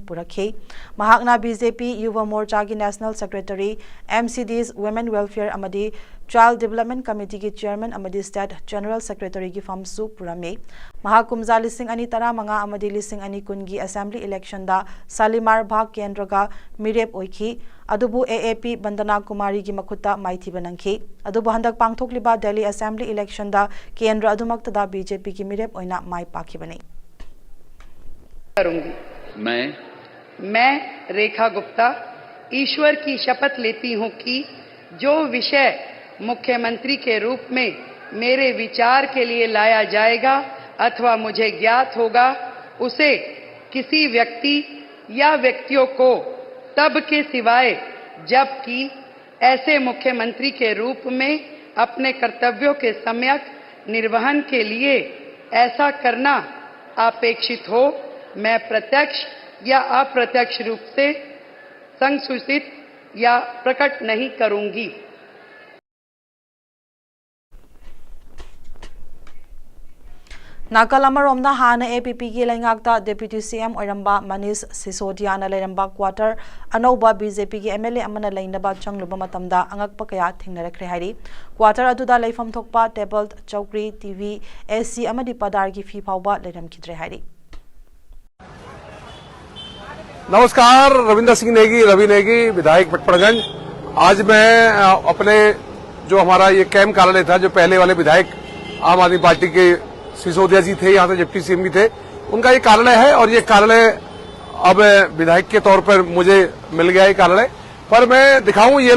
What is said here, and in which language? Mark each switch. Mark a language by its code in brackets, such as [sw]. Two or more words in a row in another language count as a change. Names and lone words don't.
[mni] purakhi mahakna BJP Yuva Morcha gi [en] national secretary [mni] MCDs Women Welfare amadi Child Development Committee ki chairman amadi [en] state general secretary [mni] ki famsu purame Kumjali Singh ani tara manga amadi lising ani kungi [en] assembly election [mni] da Salimar Bhag Kendraga mirep oikhi adubu AAP Bandana Kumari gi makutta maithi banangki adubu handak pangthokliba Delhi [en] assembly election [mni] da Kendra adumakta da BJP ki mirep oina mai pakhi bane [hi] करूंगी मैं रेखा गुप्ता ईश्वर की शपथ लेती हूं कि जो विषय मुख्यमंत्री के रूप में मेरे विचार के लिए लाया जाएगा अथवा मुझे ज्ञात होगा उसे किसी व्यक्ति या व्यक्तियों को तब के सिवाय जबकि ऐसे मुख्यमंत्री के रूप में अपने कर्तव्यों के सम्यक निर्वहन के लिए ऐसा करना अपेक्षित हो मैं प्रत्यक्ष या अप्रत्यक्ष रूप से संसूचित या प्रकट नहीं करूंगी [mni] Nakalamaromna hana APP ki laingakta [en] Deputy CM [mni] oiramba Manish Sisodia na lairamba quarter anoba BJP ki MLA amana lainaba changluba matamda angakpa kaya thingnarakre hairi quarter aduda laifam thokpa table chowkri TV AC amadi padar ki fee phawba lairam khidre hairi [hi] नमस्कार रविंद्र सिंह नेगी रवि नेगी विधायक पटपड़गंज आज मैं अपने जो हमारा ये कैंप कार्यालय था जो पहले वाले विधायक आम आदमी पार्टी के सिसोदिया जी थे यहाँ पे [en] deputy CM [hi] भी थे उनका ये कार्यालय है और ये कार्यालय अब विधायक के तौर पर मुझे मिल गया ये कार्यालय पर मैं दिखाऊं ये